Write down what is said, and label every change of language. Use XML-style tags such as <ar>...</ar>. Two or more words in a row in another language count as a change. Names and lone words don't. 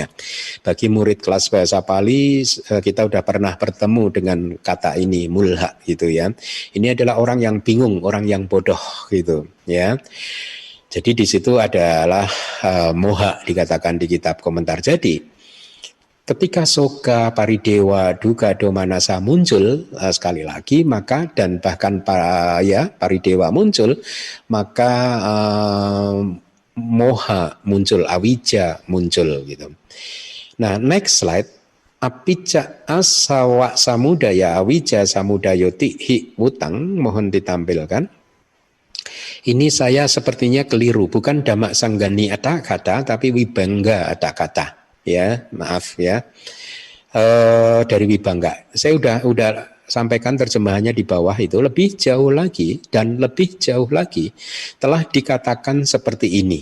<id>Bagi murid kelas bahasa Pali, kita sudah pernah bertemu dengan kata ini, mulha gitu ya. Ini adalah orang yang bingung, orang yang bodoh gitu ya. Jadi di situ adalah moha dikatakan di kitab komentar. Jadi ketika soka, paridewa, duka, domanasa muncul sekali lagi, maka dan bahkan paridewa muncul, maka moha muncul, awija muncul gitu. Nah,</id> <en>next slide.</en> <pi>Apicca asawa samudaya awija samudayo tihi utang,</pi> <id>mohon ditampilkan. Ini saya sepertinya keliru, bukan damak sanggani ada kata, tapi wibangga ada kata. Ya, maaf ya. Dari Wibangga. Saya udah sampaikan terjemahannya di bawah itu, lebih jauh lagi dan lebih jauh lagi telah dikatakan seperti ini.</id>